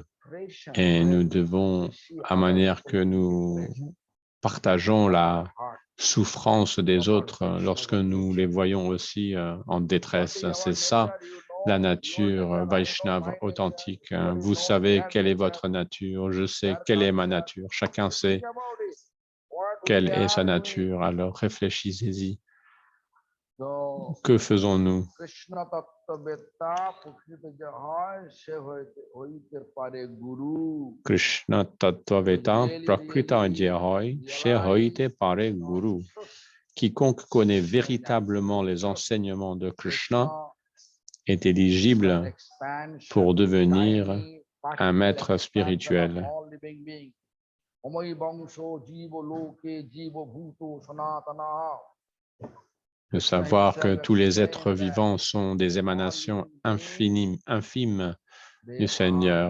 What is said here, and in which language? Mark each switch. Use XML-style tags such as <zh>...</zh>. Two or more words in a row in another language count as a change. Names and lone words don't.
<fr>Et nous devons, à manière que nous partageons la souffrance des autres lorsque nous les voyons aussi en détresse. C'est ça, la nature Vaishnava authentique. Vous savez quelle est votre nature, je sais quelle est ma nature. Chacun sait quelle est sa nature, alors réfléchissez-y. Que faisons-nous?</fr> <bn>কৃষ্ণ তত্ত্ববেত্তা প্রকৃত যে হয় সে হইতে পারে গুরু। কৃষ্ণ তত্ত্ববেত্তা প্রকৃত ধ্যায় সে হইতে পারে গুরু.</bn> <fr>Quiconque connaît véritablement les enseignements de Krishna est éligible pour devenir un maître spirituel. De savoir que tous les êtres vivants sont des émanations infimes du Seigneur.</fr>